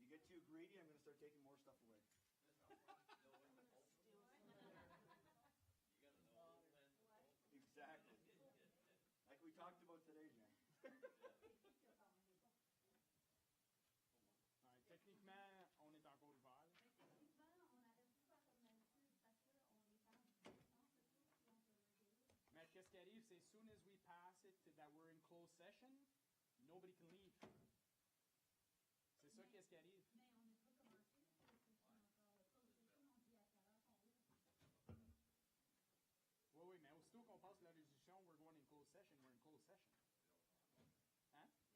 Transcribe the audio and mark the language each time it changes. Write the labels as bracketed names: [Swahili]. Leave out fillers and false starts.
[English] too greedy, I'm gonna start taking more stuff away. Exactly. Like we talked about today, Jean. [French] Ouais, techniquement, on est encore ouvert. là. Mais qu'est-ce qui arrive, c'est [English] as soon as we pass it to that we're in closed session, nobody can leave. [French] C'est ça qu'est-ce qui arrive. Mais on n'est pas commencé, parce que c'est encore [English] closed session, [French] on dit à quelle heure qu'on ouvre. Oui, oui, mais aussitôt qu'on passe la résolution, [English] we're going in closed session, [French] we're in closed session. Hein?